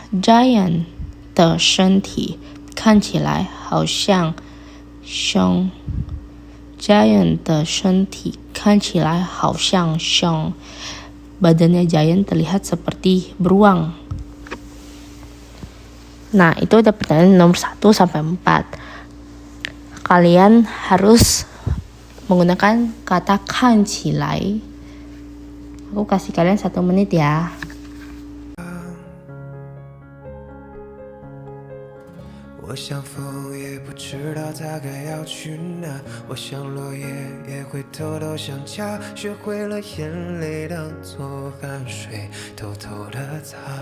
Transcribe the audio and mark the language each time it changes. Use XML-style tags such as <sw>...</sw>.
<zh>Giant 的身体看起来好像熊。 Giant 的身体看起来好像熊.</zh> <id>Badannya Giant terlihat seperti beruang. Nah, itu ada pertanyaan nomor 1 sampai 4. Kalian harus menggunakan kata 看起来. Aku kasih kalian 1 menit ya.</id> <zh>我像风，也不知道它该要去哪。我像落叶，也会偷偷想家。学会了眼泪当作汗水，偷偷的擦。</zh>